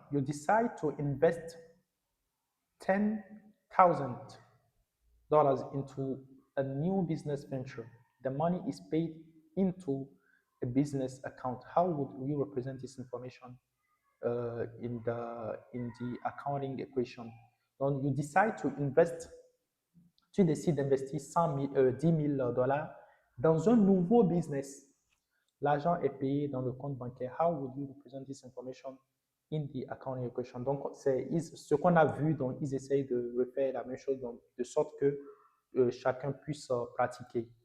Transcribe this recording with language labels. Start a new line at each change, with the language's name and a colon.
English: You decide to invest $10,000 into a new business venture. The money is paid into a business account. How would you represent this information in the accounting equation? Donc, you decide to invest.
French: Tu décides d'investir 10 000 dollars dans un nouveau business. L'argent est payé dans le compte bancaire.
English: How would you represent this information in the accounting equation?
French: Donc, c'est ce qu'on a vu, donc ils essayent de refaire la même chose, donc, de sorte que chacun puisse pratiquer.